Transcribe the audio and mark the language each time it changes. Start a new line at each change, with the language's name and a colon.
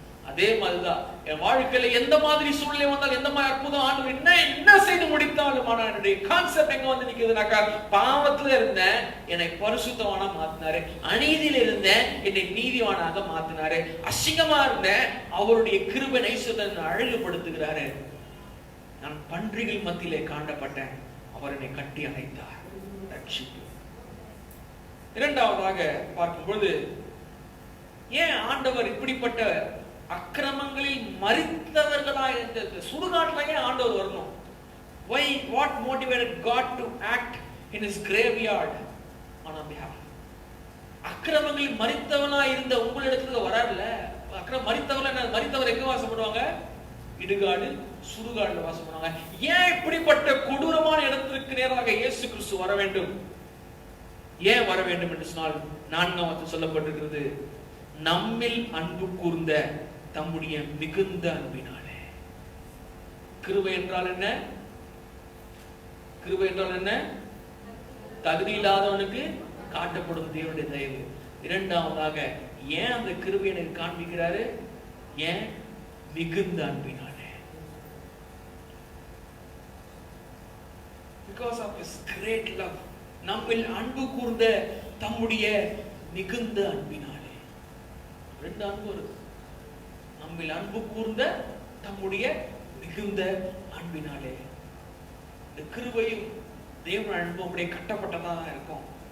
Tamil: அதே மாதிரிதான் என் வாழ்க்கையில எந்த மாதிரி சூழ்நிலை வந்தாலும், எந்த மாதிரி அற்புதம் ஆண்டவர் என்ன செய்து முடித்தாலும், ஆனா என்னுடைய கான்செப்ட் எங்க வந்து நிக்குதுனாக்கா, பாவத்துல இருந்தேன் என்னை பரிசுத்தவானா மாத்தினாரு, அநீதியில இருந்தேன் என்னை நீதிவானாக மாத்தினாரு, அசிங்கமா இருந்தேன் அவருடைய கிருபை நைசுத்தத்தை அழகுபடுத்துகிறாரு, நான் பன்றிகள் மத்தியிலே காண்டப்பட்டேன் அவர் என்னை கட்டி அணைத்தார். ரட்சிப்பு. இரண்டாவதாக பார்க்கும் பொழுது, ஏன் ஆண்டவர் இப்படிப்பட்ட அக்கிரமங்களில் மரித்தவர்களாய் இருந்த சுடுகாட்டிலேயே ஆண்டவர் வரணும்?
English: Why? What motivated God to act in his graveyard on our behalf?
Tamil: அக்கிரமங்களில் மரித்தவனாய் இருந்த உங்களிடத்துக்கு வராருல. மரித்தவர் எங்க வாசப்படுவாங்க? இடுகாடு, சுடுகாடுல வாசப்படுவாங்க. ஏன் இப்படிப்பட்ட கொடூரமான இடத்திற்கு நேராக இயேசு கிறிஸ்து வர வேண்டும்? ஏன் வர வேண்டும் என்று சொன்னால், 4 சொல்லப்பட்டிருக்கிறது, நம்மில் அன்பு கூர்ந்த தம்முடைய மிகுந்த அன்பினாலே. கிருபை என்றால் என்ன? கிருபை என்றால் என்ன? தகுதி இல்லாதவனுக்கு காட்டப்படும் தேவனுடைய தயவு. இரண்டாவதாக, ஏன் அந்த கிருபை எனக்கு காண்பிக்கிறாரு? ஏன்? மிகுந்த அன்பினாலே.
English: Because of his great love.
Tamil: நம்மில் அன்பு கூர்ந்த தம்முடைய மிகுந்த அன்பினாலே. ரெண்டு அன்பு இருக்கு. நம்மில் அன்பு கூர்ந்த தம்முடைய மிகுந்த அன்பினாலே. இந்த கிருபையும் தேவன் அன்பும் அப்படியே கட்டப்பட்டதா இருக்கும்.